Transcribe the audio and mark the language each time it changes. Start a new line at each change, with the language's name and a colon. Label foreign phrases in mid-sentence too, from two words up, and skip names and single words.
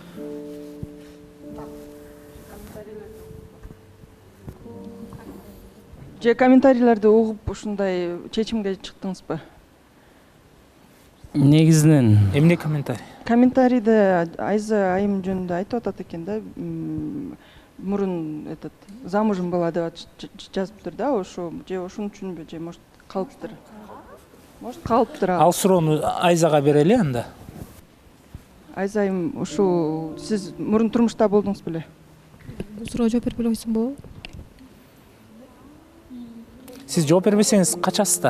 Kyrgyz: Же комментарийлерди угуп ушундай чечимге чыктыңызбы? Негизинен эмне комментарий? Комментарийде Айза айым жөнүндө айтып атат экен да. Мурун
Russian: этот замужем была
Kyrgyz: деп жазыптыр да, ошо же ошон үчүнбү, же может калыптыр. Может калыптыр. Ал суроону Айзага берели анда. Айза айым, ушу сиз мурун турмушта болдуңуз беле? Бул суроого жооп берип койсоң болобу? Сиз жооп бербесеңиз качасыз да.